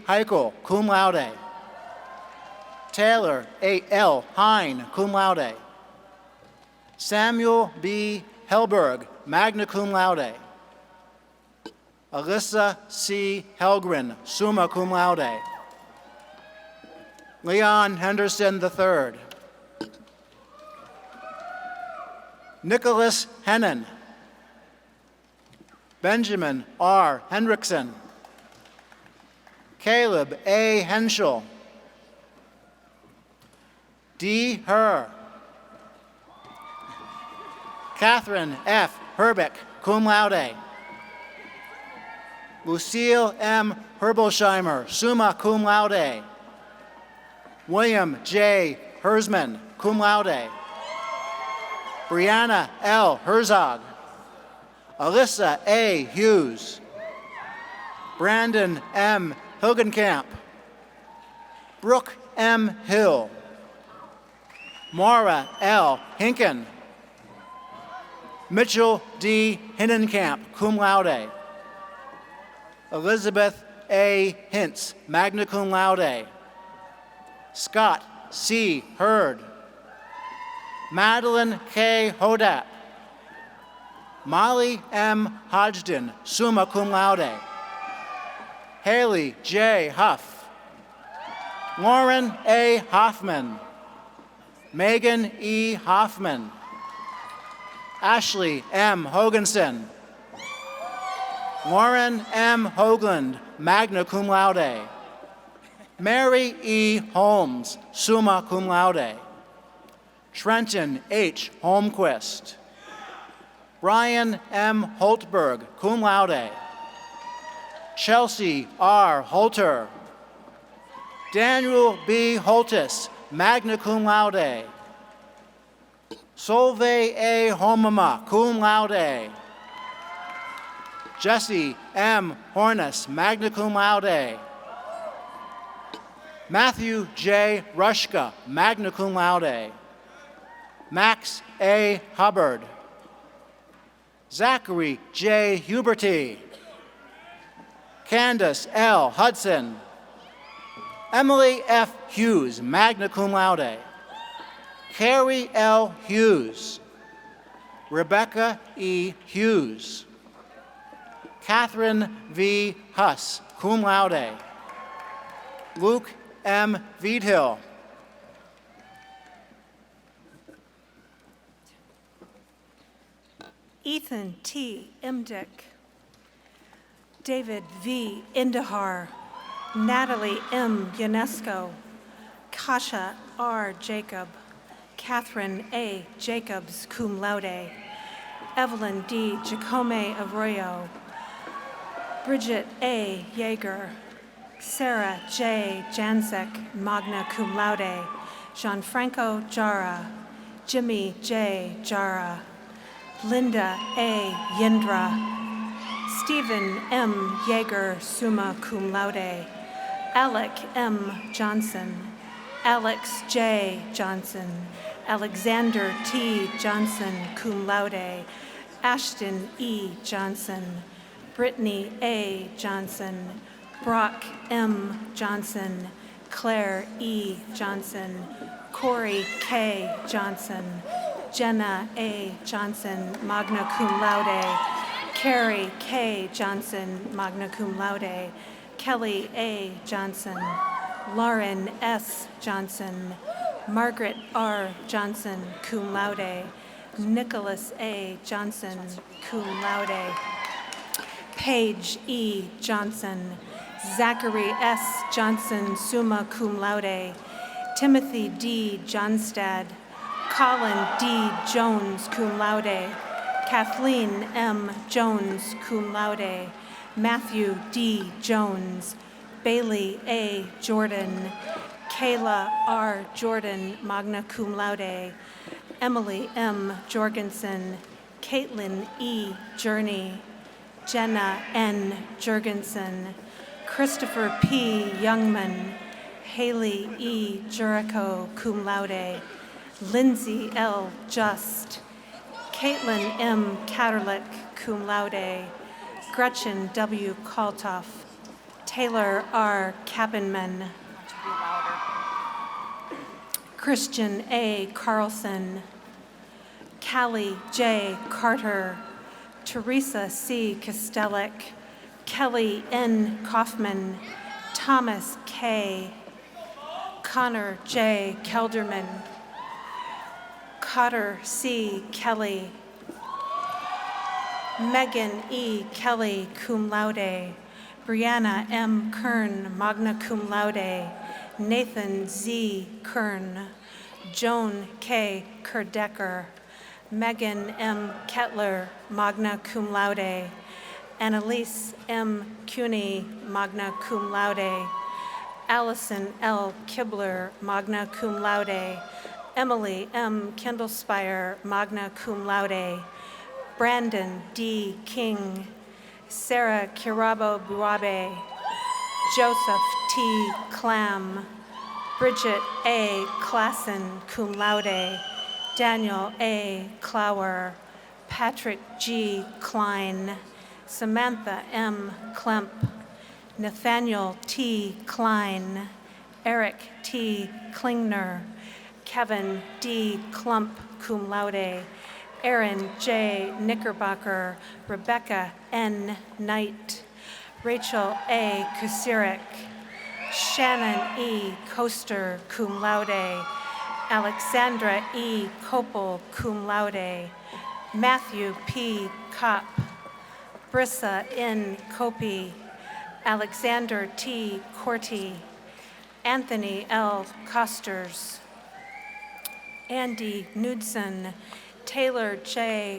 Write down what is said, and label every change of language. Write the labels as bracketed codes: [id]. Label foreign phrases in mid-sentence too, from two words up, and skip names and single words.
[en] Heichel, [la] cum laude, [en] Taylor A. L. Hine, cum laude, Samuel B. Helberg, [la] magna cum laude, [en] Alyssa C. Helgren, [la] summa cum laude, [en] Leon Henderson III, Nicholas Hennon, Benjamin R. Hendrickson, Caleb A. Henschel, D. Herr, Catherine F. Herbeck, [la] cum laude, [en] Lucille M. Herbolsheimer, [la] summa cum laude, [en] William J. Hersman, [la] cum laude, [en] Brianna L. Herzog, Alyssa A. Hughes, Brandon M. Hilgenkamp, Brooke M. Hill, Maura L. Hinken, Mitchell D. Hinnenkamp, [la] cum laude, [en] Elizabeth A. Hintz, [la] magna cum laude, [en] Scott C. Hurd, Madeline K. Hodat, Molly M. Hodgson, [la] summa cum laude, [en] Haley J. Huff, Lauren A. Hoffman, Megan E. Hoffman, Ashley M. Hoganson, Lauren M. Hoagland, [la] magna cum laude. [en] Mary E. Holmes, [la] summa cum laude. [en] Trenton H. Holmquist. Brian M. Holtberg, [la] cum laude. [en] Chelsea R. Holter. Daniel B. Holtis, [la] magna cum laude. [en] Solveig A. Homema, [la] cum laude. [en] Jesse M. Hornus, [la] magna cum laude. [en] Matthew J. Rushka, [la] magna cum laude. [en] Max A. Hubbard. Zachary J. Huberty. Candace L. Hudson. Emily F. Hughes, [la] magna cum laude. [en] Carrie L. Hughes. Rebecca E. Hughes. Catherine V. Huss, [la] cum laude. [en] Luke M. Viedhill. Ethan T. Imdick. David V. Indahar. Natalie M. Ionesco. Kasha R. Jacob. Catherine A. Jacobs, [la] cum laude. [en] Evelyn D. Jacome Arroyo. Bridget A. Yeager. Sarah J. Jansek, [la] magna cum laude. [en] Gianfranco Jara. Jimmy J. Jara. Linda A. Yindra. Stephen M. Yeager, [la] summa cum laude. [en] Alec M. Johnson. Alex J. Johnson. Alexander T. Johnson, [la] cum laude. [en] Ashton E. Johnson. Brittany A. Johnson. Brock M. Johnson. Claire E. Johnson. Corey K. Johnson. Jenna A. Johnson, [la] magna cum laude. [en] Carrie K. Johnson, [la] magna cum laude. [en] Kelly A. Johnson. Lauren S. Johnson. Margaret R. Johnson, [la] cum laude. [en] Nicholas A. Johnson, [la] cum laude. [en] Paige E. Johnson. Zachary S. Johnson, [la] summa cum laude. [en] Timothy D. Johnstad. Colin D. Jones, [la] cum laude. [en] Kathleen M. Jones, [la] cum laude. [en] Matthew D. Jones. Bailey A. Jordan. Kayla R. Jordan, [la] magna cum laude. [en] Emily M. Jorgensen. Caitlin E. Journey. Jenna N. Jurgensen. Christopher P. Youngman. Haley E. Jericho, [la] cum laude. [en] Lindsay L. Just. Caitlin M. Catterlick, [la] cum laude. [en] Gretchen W. Kaltoff. Taylor R. Kappenman. Christian A. Carlson. Callie J. Carter. Teresa C. Kostelic. Kelly N. Kaufman. Thomas K. Connor J. Kelderman. Cotter C. Kelly. Megan E. Kelly, [la] cum laude. [en] Brianna M. Kern, [la] magna cum laude. [en] Nathan Z. Kern. Joan K. Kerdecker. Megan M. Kettler, [la] magna cum laude. [en] Annalise M. Cuny, [la] magna cum laude. [en] Allison L. Kibler, [la] magna cum laude. [en] Emily M. Kindlespire, [la] magna cum laude. [en] Brandon D. King. Sarah Kirabo Buabe. Joseph T. Clam. Bridget A. Klassen, [la] cum laude. [en] Daniel A. Clower. Patrick G. Klein. Samantha M. Klemp. Nathaniel T. Klein. Eric T. Klingner. Kevin D. Klump, [la] cum laude. [en] Aaron J. Knickerbocker. Rebecca N. Knight. Rachel A. Kusirik. Shannon E. Coaster, [la] cum laude. [en] Alexandra E. Kopel, [la] cum laude. [en] Matthew P. Kopp. Brissa N. Kopi. Alexander T. Corti, Anthony L. Costers, Andy Knudsen, Taylor J.